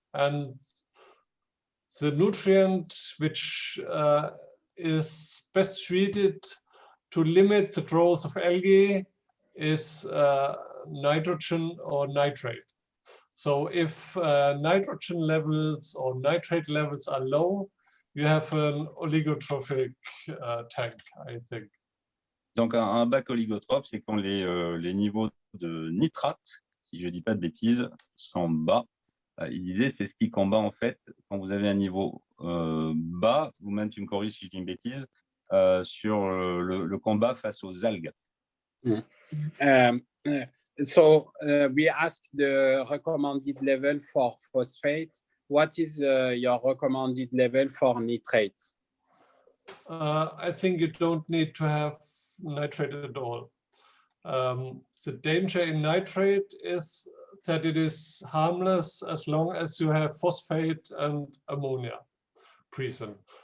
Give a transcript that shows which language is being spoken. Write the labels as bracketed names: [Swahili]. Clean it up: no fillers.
[English] And the nutrient which is best suited to limit the growth of algae is nitrogen or nitrate. So if nitrogen levels or nitrate levels are low, you have an oligotrophic tank, I think. [French] Donc, un bac oligotrophe, c'est quand les niveaux de nitrate si je ne dis pas de bêtises, s'en bat. Il disait, c'est ce qui combat en fait, quand vous avez un niveau bas, vous-même tu me corriges si je dis une bêtise, sur le combat face aux algues. [English] So we asked the recommended level for phosphate. What is your recommended level for nitrates? I think you don't need to have nitrate at all. The danger in nitrate is that it is harmless as long as you have phosphate and ammonia present.